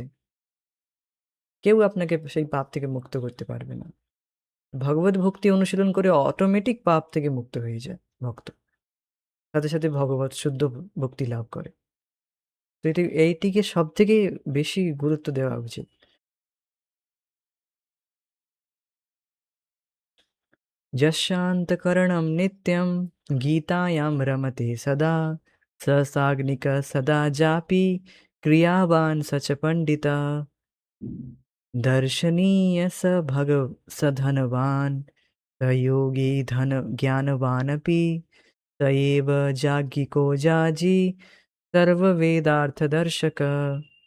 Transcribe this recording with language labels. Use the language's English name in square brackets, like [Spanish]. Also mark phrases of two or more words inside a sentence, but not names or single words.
[Bangla] কেউ আপনাকে সেই পাপ থেকে মুক্ত করতে পারবে না। ভগবত ভক্তি অনুশীলন করে অটোমেটিক পাপ থেকে মুক্ত হয়ে যায় ভক্ত। সাথে, সাথে ভগবত শুদ্ধ ভক্তি লাভ করে। তো এইটিকে সবথেকে বেশি গুরুত্ব দেওয়া উচিত। [Sanskrit] यशान्तकरणं नित्यं गीतायां रमते सदा स साग्निकः सदा जापि क्रियावान् स च पण्डितः दर्शनीय स धनवान् स योगी धन ज्ञानवानपि स एव जाज्ञिको जाजी सर्ववेदार्थदर्शकः